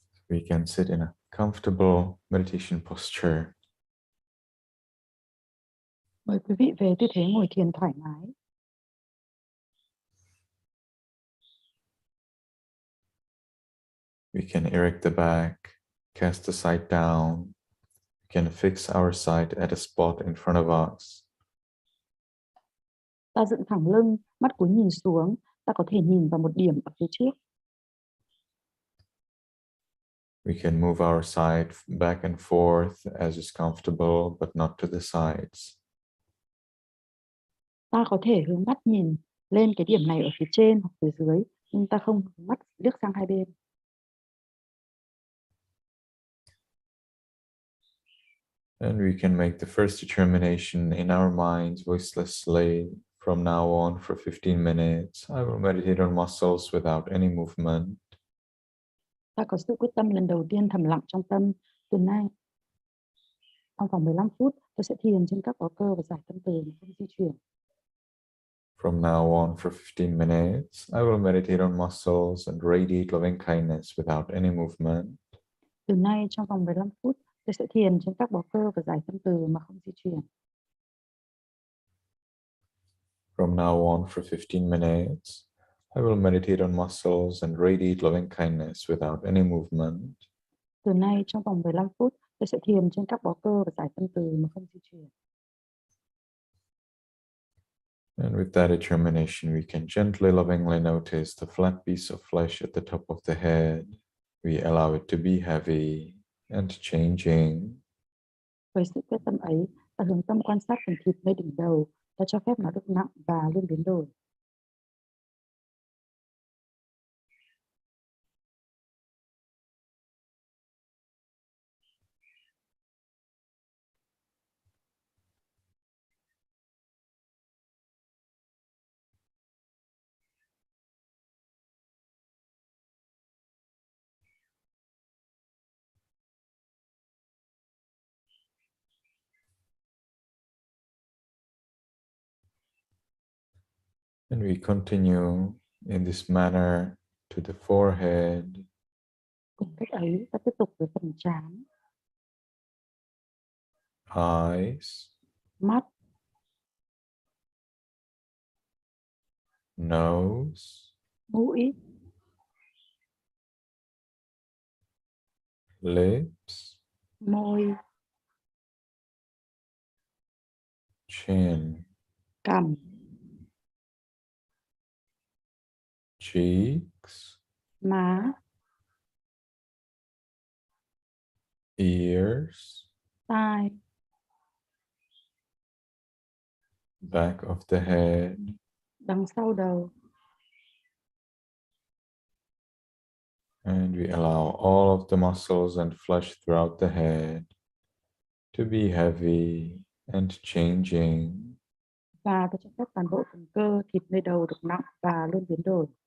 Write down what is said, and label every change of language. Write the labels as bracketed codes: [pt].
[en] We can sit in a comfortable meditation posture. [vi] Mời quý vị về tư thế ngồi thiền thoải mái. [en] We can erect the back, cast the side down. We can fix our sight at a spot in front of us. [vi] Ta dựng thẳng lưng, mắt cúi nhìn xuống. Ta có thể nhìn vào một điểm ở phía trước. [en] We can move our side back and forth as is comfortable, but not to the sides. [vi] Ta có thể hướng mắt nhìn lên cái điểm này ở phía trên hoặc phía dưới, nhưng ta không hướng mắt liếc sang hai bên. [en] And we can make the first determination in our minds voicelessly. From now on for 15 minutes, I will meditate on muscles without any movement. [vi] Ta có sự quyết tâm lần đầu tiên thầm lặng trong tâm. Từ nay, trong vòng 15 phút, tôi sẽ thiền trên các bó cơ và giải tâm từ mà không di chuyển. [en] From now on for 15 minutes, I will meditate on muscles and radiate loving kindness without any movement. [vi] Từ nay, trong vòng 15 phút, tôi sẽ thiền trên các bó cơ và giải tâm từ mà không di chuyển. [en] From now on for 15 minutes, I will meditate on muscles and radiate loving kindness without any movement. [vi] Từ nay, trong vòng 15 phút, tôi sẽ thiền trên các bó cơ và giải tâm từ mà không di chuyển. [en] And with that determination, we can gently, lovingly notice the flat piece of flesh at the top of the head. We allow it to be heavy and changing. [vi] Với sự quyết tâm ấy, ta hướng tâm quan sát phần thịt nơi đỉnh đầu, ta cho phép nó được nặng và luôn biến đổi. [en] And we continue in this manner to the forehead. [vi] Cùng cách ấy, ta tiếp tục với phần trán, [en] Eyes, [vi] mắt, [en] nose, [vi] mũi, [en] lips, [vi] môi, [en] chin, [vi] cằm, [en] cheeks, [vi] má, [en] ears, [vi] tai, [en] back of the head, [vi] đằng sau đầu. [en] and we allow all of the muscles and flesh throughout the head to be heavy and changing. [vi] Và ta cho phép toàn bộ phần cơ, thịt nơi đầu được nặng và luôn biến đổi.